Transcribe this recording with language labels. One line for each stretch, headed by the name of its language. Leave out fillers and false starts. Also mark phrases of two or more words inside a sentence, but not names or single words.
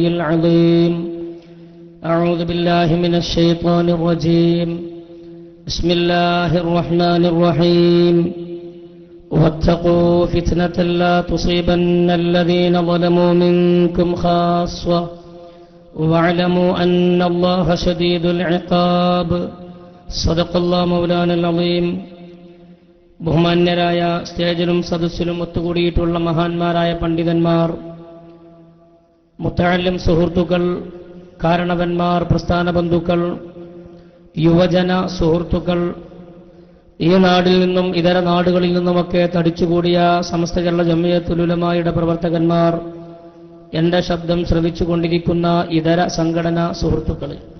Arabic: العظيم أعوذ بالله من الشيطان الرجيم بسم الله الرحمن الرحيم واتقوا فتنة لا تصيبن الذين ظلموا منكم خاصة واعلموا أن الله شديد العقاب صدق الله مولانا العظيم ബഹുമാന്യരായ
Malayalam: സ്റ്റേജിലും സദസ്സിലും ഒത്തുകൂടിയിട്ടുള്ള മഹാന്മാരായ പണ്ഡിതന്മാർ, മുത്തഅല്ലിം സുഹൃത്തുക്കൾ, കാരണവന്മാർ, പ്രസ്ഥാന ബന്ധുക്കൾ, യുവജന സുഹൃത്തുക്കൾ, ഈ നാടിൽ നിന്നും ഇതര നാടുകളിൽ നിന്നുമൊക്കെ തടിച്ചുകൂടിയ സമസ്ത കേരള ജംഇയ്യത്തുൽ ഉലമായുടെ പ്രവർത്തകന്മാർ, എന്റെ ശബ്ദം ശ്രവിച്ചുകൊണ്ടിരിക്കുന്ന ഇതര സംഘടനാ സുഹൃത്തുക്കളെ,